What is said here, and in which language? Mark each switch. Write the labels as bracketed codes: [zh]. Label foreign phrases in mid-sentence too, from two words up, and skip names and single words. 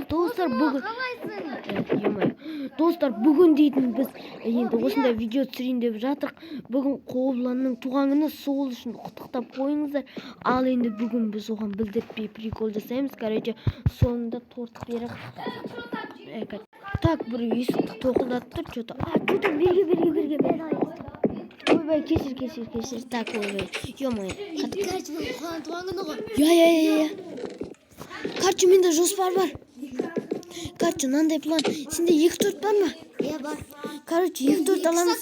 [kk] Достар, бүгін достар, бүгін дейтін біз енді осындай видео түсірейін деп жатырық. Бүгін Қобылынның туған күні, сол үшін құттықтап қойыңыздар. Ал енді бүгін біз оған білдіртпей прикол жасаймыз. Короче, соңында торт беріп. Так, бір есікті тоқылдатып тұр, [ru] что-то. [kk] Что-то берге. Ойбай, кешір. Так, ойбай. Ё-моё. Короче, туған күні ғой. [ru] Я. [kk] Короче, менде жоспар бар. Короче, мынандай план. Сенде 2 торт бар ма? Иә, бар. Короче, 2 торт аламыз.